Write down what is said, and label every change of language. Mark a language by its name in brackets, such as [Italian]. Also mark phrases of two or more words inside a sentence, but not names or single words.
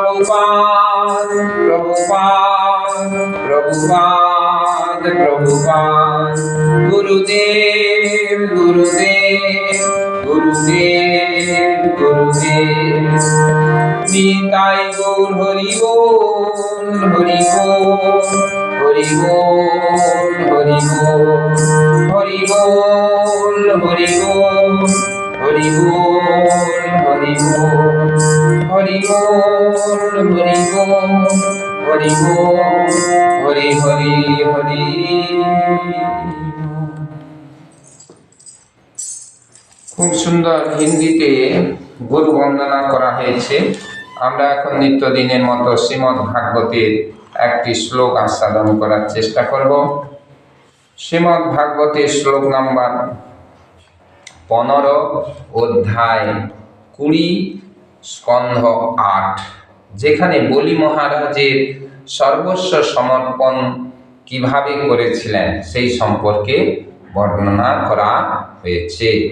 [Bangla] প্রভুপাদ গুরুদেব নিতাই গৌর হরি বোল হরি বোল হরি বোল হরি বোল হরি বোল হরি বোল হরি বোল হরি বোল হরি বোল হরি বোল হরি হরি হরি Hari খুব সুন্দর হিন্দিতে গুরু বন্দনা করা হয়েছে। আমরা এখন নিত্যদিনের মতো শ্রীমদ্ ভাগবতের একটি শ্লোক আস্বাদন করার চেষ্টা করব। শ্রীমদ্ ভাগবতের শ্লোক নাম্বার 15, অধ্যায় 20, স্কন্ধ 8, যেখানে বলি মহারাজের সর্বস্ব সমর্পণ কিভাবে করেছিলেন সেই সম্পর্কে বর্ণনা করা হয়েছে।